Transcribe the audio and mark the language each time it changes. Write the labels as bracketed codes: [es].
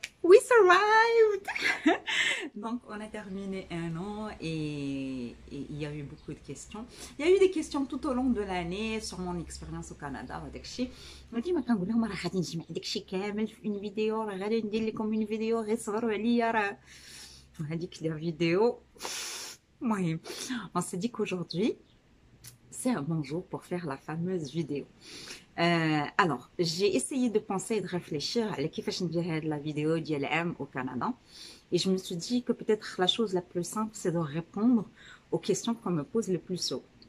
[en] We survived! [fr] Donc, on a terminé un an et il y a eu beaucoup de questions. Il y a eu des questions tout au long de l'année sur mon expérience au Canada. [ar] ديما كنقول لهم راه غادي نجمع داكشي كامل في اون فيديو، راه غادي ندير لكم اون فيديو غير صغروا عليا راه هذيك لا فيديو. [fr] المهم on s'est dit qu'aujourd'hui c'est un bon jour pour faire la fameuse vidéo. Alors, j'ai essayé de penser et de réfléchir à [ar] كيفاش ندير هاد [fr] la vidéo [ar] ديال عام [fr] au Canada. Et je me suis dit que peut-être la chose la plus simple, c'est de répondre aux questions qu'on me pose le plus souvent.